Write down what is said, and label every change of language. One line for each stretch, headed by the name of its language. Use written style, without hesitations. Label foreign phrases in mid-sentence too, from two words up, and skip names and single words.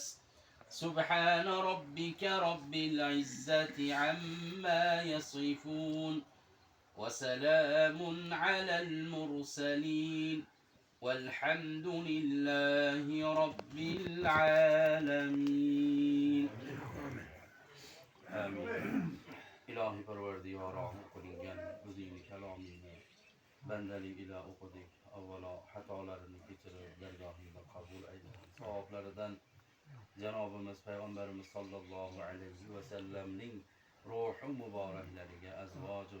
Arabic: سبحان ربك رب العزة عما يصفون وسلام على المرسلين والحمد لله رب العالمين. آمين.
Uzbek: İlahi Parvardigarım okulingan o'zingni kalomingni bandalik ila o'qidik. Avvalo xatolarni kechirib dargohingda qabul ayla. Savoblaridan Janobimiz Payg'ambarimiz
Arabic: صلى الله عليه وسلم
Uzbek: ruhi muboraklariga, azvoji